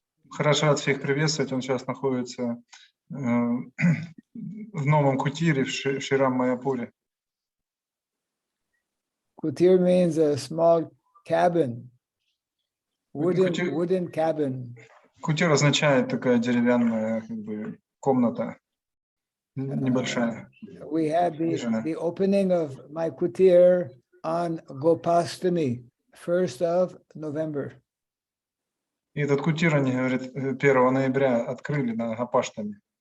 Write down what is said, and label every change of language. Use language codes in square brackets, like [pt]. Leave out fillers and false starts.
[ru] Хорошо рад всех приветствовать. Он сейчас находится в новом кутире в Шрирам Майяпуре. [en] Kutir means a small cabin, wooden cabin. [ru] Кутир означает такая деревянная комната, небольшая. [en] We had the opening of my kutir on Gopastami, 1st of November. [ru] И этот кутир, они говорят, 1 ноября открыли на Гопаштами.